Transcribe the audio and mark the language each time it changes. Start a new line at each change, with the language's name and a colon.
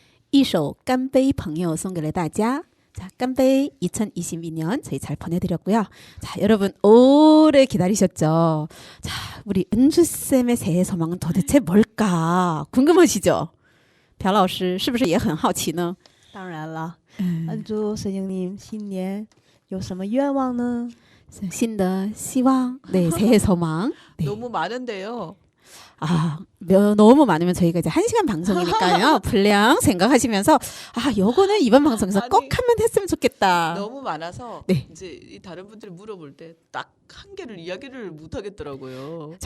Chinese: 一首干杯朋友送给了大家。
Korean: 자, 깜베이 2022년 저희 잘 보내드렸고요. 자, 여러분 오래 기다리셨죠? 자, 우리 은주쌤의 새해 소망은 도대체 뭘까? 궁금하시죠?
Chinese: 朴老师是不是也很好奇呢？当然了，恩珠神经님新年有什么愿望呢？新的希望,
Korean: 네, 새해 소망. 네. 너무 많은데요. 아, 너무 많으면 저희가 이제 1시간 방송이니까요. 분량 생각하시면서 아, 요거는 이번 방송에서 아니, 꼭 한번 했으면 좋겠다. 너무 많아서 네. 이제 이 다른 분들이 물어볼 때 딱 한 개를 이야기를 못 하겠더라고요.